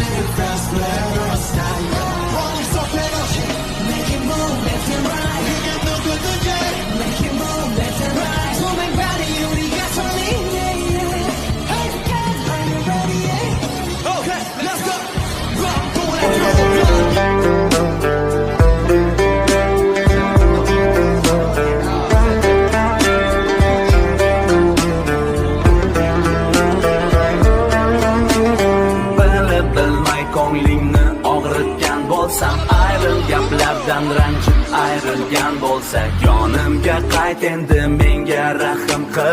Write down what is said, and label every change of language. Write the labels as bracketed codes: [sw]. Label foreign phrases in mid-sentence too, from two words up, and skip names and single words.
[en] fast, let us die. Rolling so fast, make it move left and right. You got no good to do. Make it move left and right. Moving body, you got something. Hey, are you ready? Okay, let's go. Run, [uz] bilmay ko'nglingni og'ritgan bo'lsam, ayril gaplardan ranjib ayrilgan bo'lsak, yonimga qayt endi, menga rahim qil.